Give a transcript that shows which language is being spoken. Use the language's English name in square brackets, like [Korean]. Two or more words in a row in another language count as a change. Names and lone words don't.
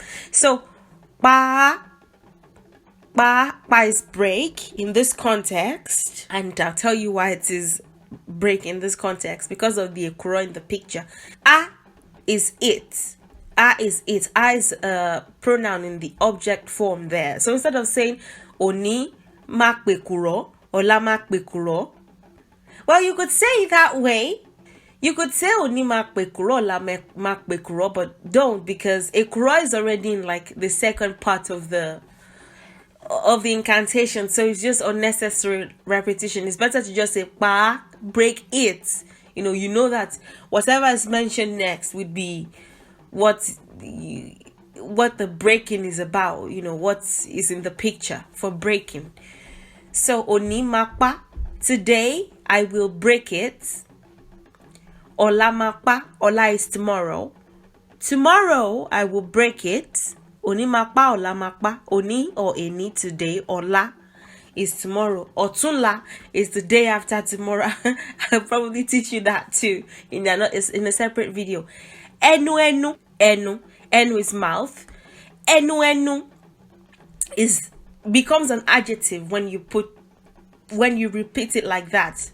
[English] So pa is break in this context, and I'll tell you why it is break in this context, because of the pekuro in the picture. A is it. A is it. A is a pronoun in the object form there. So instead of saying [Yoruba] oni mak pekuro [English] or [Yoruba] la mak pekuro, [English] well, you could say it that way. You could say [Yoruba] oni mak pekuro, la mak pekuro, [English] but don't, because pekuro is already in like the second part of the incantation, so it's just unnecessary repetition. It's better to just say pa, break it. You know that whatever is mentioned next would be what the breaking is about. What is in the picture for breaking. So [Yoruba] oni makpa, [English] today I will break it. [Yoruba] Ola makpa, [English] ola is tomorrow. Tomorrow I will break it. [Yoruba] Oni makpa, ola makpa. [English] Oni or eni today. Ola is tomorrow. Otunla is the day after tomorrow. I'll probably teach you that too in a separate video. Enu-enu. Enu is mouth. Enu-enu becomes an adjective when you repeat it like that.